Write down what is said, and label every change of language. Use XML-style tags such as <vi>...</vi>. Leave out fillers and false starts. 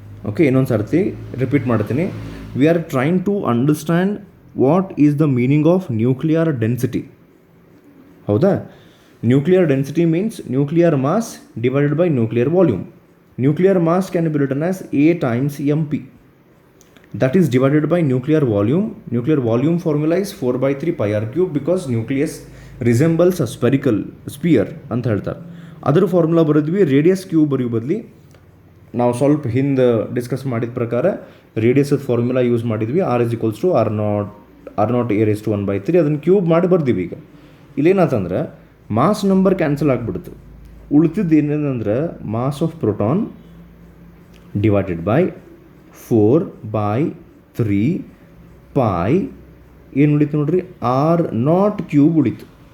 <kn>Okay, ಇನ್ನೊಂದು ಸರ್ತಿ repeat ಮಾಡ್ತೀನಿ.</kn> <en>We are trying to understand what is the meaning of nuclear density. ಹೌದಾ? Nuclear density means nuclear mass divided by nuclear volume. Nuclear mass can be written as A times MP. That is divided by nuclear volume. Nuclear volume formula is 4/3 pi r³ because nucleus resembles a spherical sphere</en> <kn>ಅಂತ ಹೇಳ್ತಾರೆ. ಅದರ formula ಬರೆದ್ವಿ. Radius cube ಬರೆಯೋ ಬದಲಿ ನಾವು ಸ್ವಲ್ಪ ಹಿಂದೆ discuss ಮಾಡಿದ ಪ್ರಕಾರ ರೇಡಿಯಸ್ದ ಫಾರ್ಮುಲಾ ಯೂಸ್ ಮಾಡಿದ್ವಿ.</kn> <en>R is equals to R0 a raised to 1/3.</en> <kn>ಅದನ್ನು ಕ್ಯೂಬ್ ಮಾಡಿ ಬರ್ದೀವಿ. ಈಗ ಇಲ್ಲೇನಾತಂದ್ರೆ ಮಾಸ್ ನಂಬರ್ ಕ್ಯಾನ್ಸಲ್ ಆಗಿಬಿಡ್ತು. ಉಳಿತಿದ್ದು ಏನೇನಂದ್ರೆ mass of proton divided by 4/3 pi ಏನು ಉಳಿತು ನೋಡ್ರಿ, R0³ ಉಳಿತು.</kn>